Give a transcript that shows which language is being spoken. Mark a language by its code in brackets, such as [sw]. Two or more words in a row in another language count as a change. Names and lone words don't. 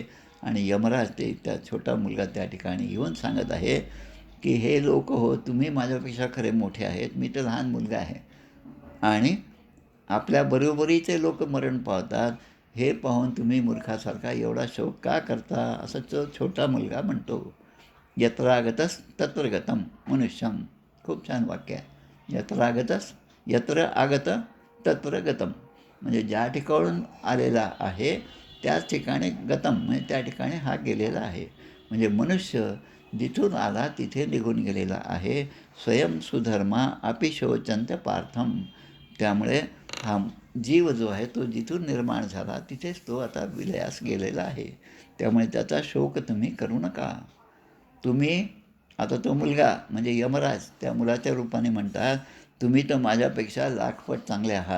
[mr] आणि यमराज ते त्या छोटा मुलगा त्या ठिकाणी येऊन सांगत आहे की हे लोक हो, तुम्ही माझ्यापेक्षा खरे मोठे आहेत, मी तर लहान मुलगा आहे. आणि आपल्या बरोबरीचे लोक मरण पावतात, हे पाहून तुम्ही मूर्खासारखा एवढा शोक का करता? असं तो छोटा मुलगा म्हणतो. [sa] यत्र आगतस तत्र गतम मनुष्यम. [mr] खूप छान वाक्य आहे. [sa] यत्र आगत तत्र गतम. [mr] म्हणजे ज्या ठिकाणून आलेला आहे त्याच ठिकाणी गतम, म्हणजे त्या ठिकाणी हा गेलेला आहे. म्हणजे मनुष्य जिथून आला तिथे निघून गेलेला आहे. [sa] स्वयं सुधर्मा अपि शोचंत पार्थम. [mr] त्यामुळे हा जीव जो आहे तो जिथून निर्माण झाला तिथेच तो आता विलयास गेलेला आहे. त्यामुळे त्याचा शोक तुम्ही करू नका. तुम्ही आता तो मुलगा म्हणजे यमराज त्या मुलाच्या रूपाने म्हणतात, तुम्ही तर माझ्यापेक्षा लाखपट चांगले आहात.